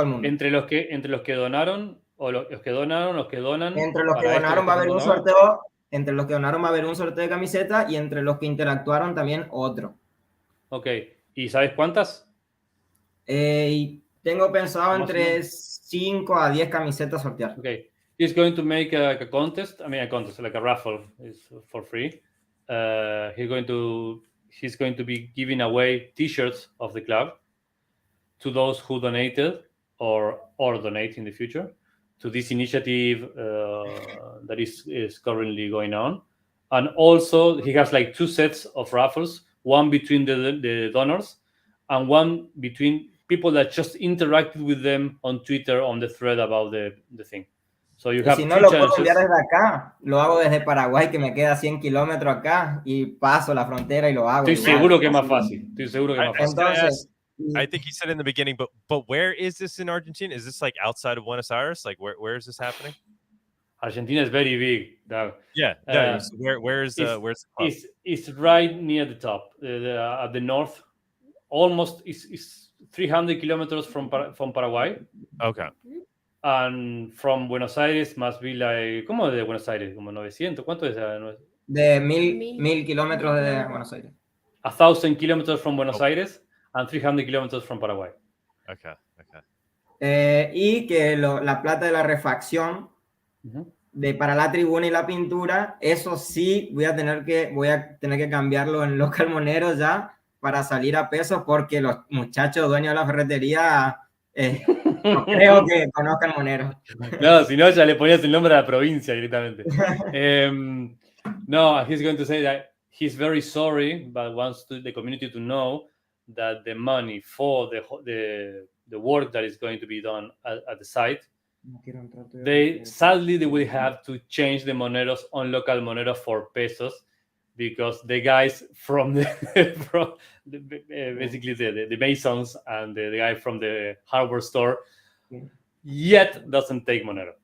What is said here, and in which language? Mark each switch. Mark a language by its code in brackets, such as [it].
[es] Entre los que donaron, o los que donan. Entre los que donaron va a haber un sorteo. Entre los que donaron va a haber un sorteo de camiseta, y entre los que interactuaron también otro. Ok. ¿Y sabes cuántas? Y tengo pensado entre 5 a 10 camisetas sortear. [en] Okay. He's going to make a contest. I mean, a contest, like a raffle, is for free. He's going to be giving away T-shirts of the club to those who donated or donate in the future to this initiative that is currently going on. And also, he has like 2 sets of raffles, one between the donors and one between people that just interacted with them on Twitter on the thread about the thing. So you have [es] si no lo puedo enviar desde acá, lo hago desde Paraguay, que me queda 100 kilómetros acá, y paso la frontera y lo hago. Estoy seguro que es más fácil. Entonces, [en] I think he said in the beginning, but where is this in Argentina? Is this like outside of Buenos Aires? Like where is this happening? Argentina is very big. Yeah. Where's the club? It's right near the top, at the north. Almost is 300 kilometers from Paraguay. Okay. And from Buenos Aires must be like, [es] ¿cómo de Buenos Aires? Como 900, ¿cuánto es? De 1000 kilómetros de Buenos Aires. [en] 1,000 kilometers from Buenos Aires and 300 kilometers from Paraguay. Okay. [es] Y que la plata de la refacción para la tribuna y la pintura, eso sí voy a tener que cambiarlo en local Monero ya para salir a pesos, porque los muchachos dueños de la ferretería no creo que conozcan Monero. No, si no ya le ponías el nombre a la provincia directamente. [en] No, he's going to say that he's very sorry, but wants the community to know that the money for the work that is going to be done at the site, sadly they will have to change the Moneros on local Monero for pesos, because the guys from basically the masons and the guy from the hardware store yet doesn't take Monero.